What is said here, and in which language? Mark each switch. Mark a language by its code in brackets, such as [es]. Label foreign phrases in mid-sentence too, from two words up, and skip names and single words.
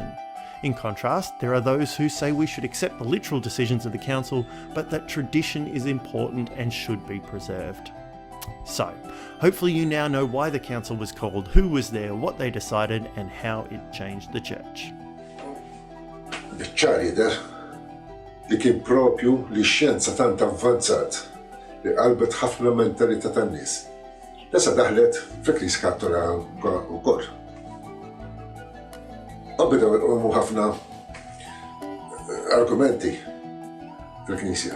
[en] In contrast, there are those who say we should accept the literal decisions of the Council, but that tradition is important and should be preserved. So, hopefully you now know why the council was called, who was there, what they decided, and how it changed the church. [mt] Biċċar jidher li kien propju li x-xjenza tant avvanzat li qalbet ħafna mentalità tan-nies. Issa daħlet fil-Knisja Kattolika wkoll. U bidew iqomu ħafna argumenti fil-Knisja.